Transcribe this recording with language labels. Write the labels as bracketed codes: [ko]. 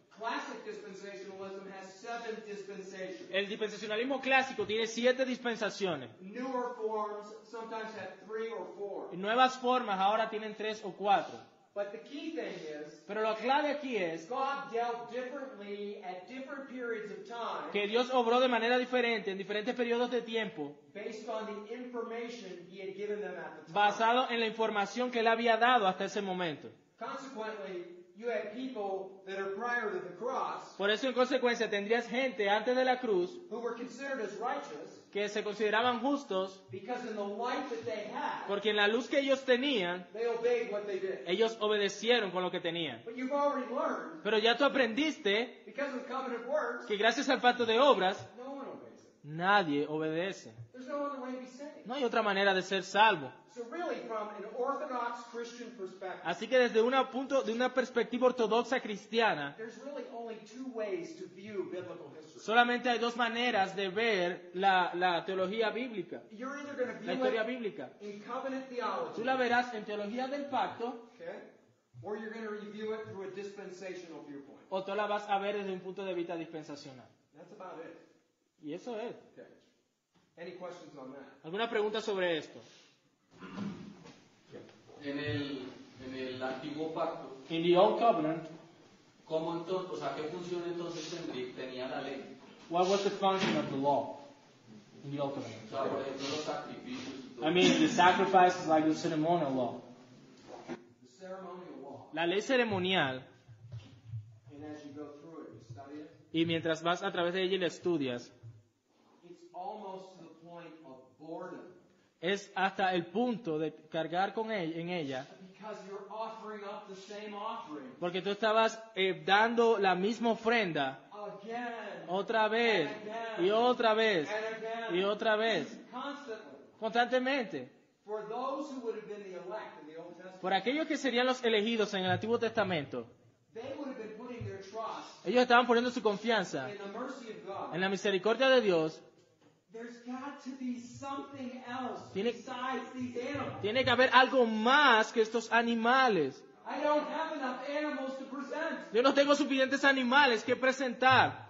[en] Classic dispensationalism has 7 dispensations. [es] El dispensacionalismo clásico tiene 7 dispensaciones. [en] Newer forms sometimes have 3 or 4. [es] Nuevas formas ahora tienen 3 o 4. [en] But the key thing is, [es] Pero lo clave aquí es [en] God dealt differently at different periods of time [es] que Dios obró de manera diferente en diferentes periodos de tiempo, [en] based on the information He had given them at the time. [es] basado en la información que Él había dado hasta ese momento. [en] Consequently, you had people that are prior to the cross [es] Por eso, en consecuencia, tendrías gente antes de la cruz [en] who were considered as righteous [es] que se consideraban justos [en] because in the light that they had, [es] porque en la luz que ellos tenían, [en] they obeyed what they did. [es] ellos obedecieron con lo que tenían. [en] But you've already learned, [es] Pero ya tú aprendiste [en] because of covenant works, [es] que gracias al pacto de obras, [en] no one obeys it. [es] nadie obedece. [en] There's no other way to be saved. [es] No hay otra manera de ser salvo. [en] So really, from an Orthodox Christian perspective, [es] Así que desde de una perspectiva ortodoxa cristiana, [en] there's really only 2 ways to view biblical history. [es] solamente hay 2 maneras de ver la teología bíblica, [en] You're either going to [es] la [en] view [es] historia [en] it [es] bíblica. [en] in covenant theology, [es] Tú la verás en teología del pacto [en] okay, or you're going to review it through a dispensational viewpoint. [es] o tú la vas a ver desde un punto de vista dispensacional. [en] That's about it. [es] Y eso es. [en] Okay. Any questions on that? [es] ¿Alguna pregunta sobre esto? En el antiguo pacto, [en] In the Old Covenant, [es] ¿cómo entonces, o sea, qué función entonces tenía la ley? [en] what was the function of the law in the Old Covenant? [es] O sea, por ejemplo, los sacrificios y todo. [en] I mean, the sacrifice is like the ceremonial law. The ceremonial law, [es] La ley ceremonial, [en] and as you go through it, you study it, [es] y mientras vas a través de ella y la estudias, [en] it's almost to the point of boredom. [es] es hasta el punto de cargar en ella, [en] Because you're offering up the same offering [es] porque tú estabas dando la misma ofrenda [en] again, [es] otra vez, y otra vez, [en] and again, [es] y otra vez, [en] constantly. [es] constantemente. [en] For those who would have been the elect in the Old Testament, [es] Por aquellos que serían los elegidos en el Antiguo Testamento, [en] they would have been putting their trust [es] ellos estaban poniendo su confianza [en] in the mercy of God. [es] en la misericordia de Dios. [en] There's got to be something else [es] Tiene- [en] besides these animals. [es] Tiene que haber algo más que estos animales. [en] I don't have enough animals to present. [es] Yo no tengo suficientes animales que presentar.